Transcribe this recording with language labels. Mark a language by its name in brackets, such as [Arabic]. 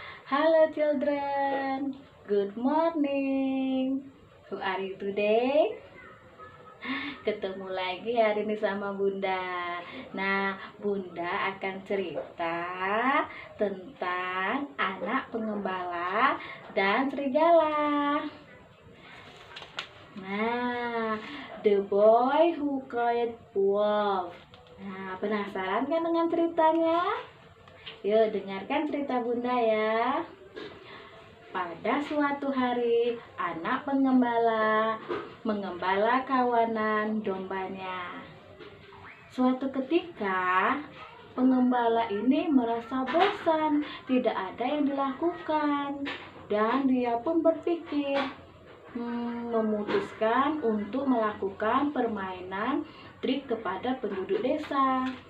[English] Hello children, good morning. How are you today? [Indonesian] Ketemu lagi hari ini sama Bunda. Nah, Bunda akan cerita tentang anak pengembala dan serigala. [English] Nah, the boy who cried wolf. [Indonesian] Nah, penasaran kan dengan ceritanya? Yuk dengarkan cerita Bunda ya. Pada suatu hari, anak pengembala mengembala kawanan dombanya. Suatu ketika, pengembala ini merasa bosan, tidak ada yang dilakukan, dan dia pun berpikir, memutuskan untuk melakukan permainan trik kepada penduduk desa.